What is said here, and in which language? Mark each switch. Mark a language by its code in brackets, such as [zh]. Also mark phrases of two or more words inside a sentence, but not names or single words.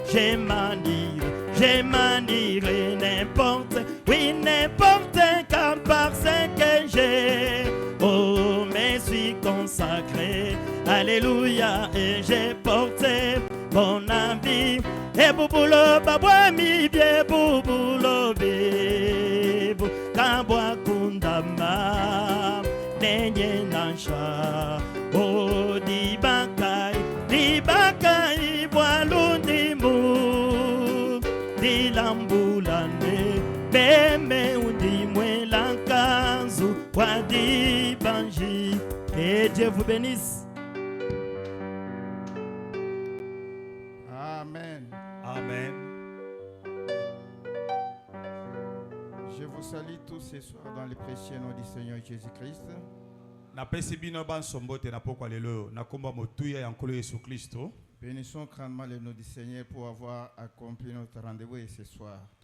[fr] Je m'anierai n'importe, oui, n'importe quand, parce que j'ai, oh, me suis consacré. Alléluia, et j'ai porté mon habit. Et bouboulou, baboué, mi bien, bouboulou, bébou, kabwa kundama, nenye nansha, oh, dibakai, boalundi mou, dilambulane, beme undi mwelankazu, wadi banji. Et Dieu vous bénisse. Amen. Amen. Je vous salue tous ce soir dans le précieux nom du Seigneur Jésus-Christ. Bénissons grandement le nom du Seigneur pour avoir accompli notre rendez-vous ce soir.